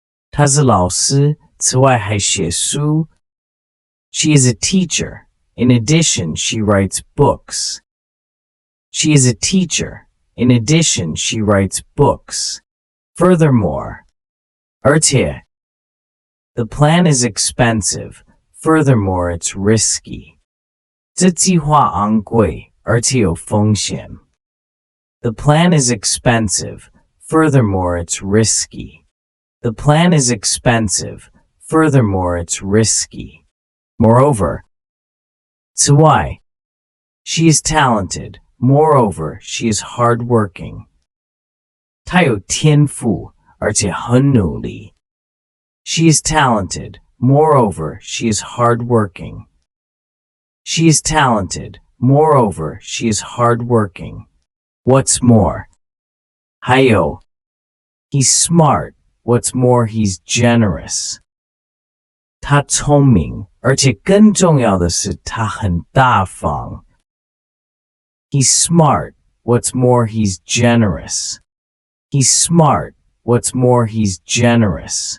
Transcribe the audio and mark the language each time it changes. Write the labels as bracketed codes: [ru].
[zh] 她是老师，此外还写书。 [en] She is a teacher. In addition, she writes books. She is a teacher. In addition, she writes books. Furthermore, [zh] 而且 [en] the plan is expensive. Furthermore, it's risky. [zh] 这计划昂贵，而且有风险。 [en] The plan is expensive. Furthermore, it's risky. The plan is expensive. Furthermore, it's risky. Moreover, [zh] 此外 [en] She is talented. Moreover, she is hardworking. [zh] 她有天赋，而且很努力。 [en] She is talented. Moreover, she is hardworking. She is talented. Moreover, she is hardworking. What's more? [zh] 还有 [en] He's smart. What's more, he's generous. [zh] 他聪明，而且更重要的是，他很大方。 [en] He's smart. What's more, he's generous. He's smart. What's more, he's generous.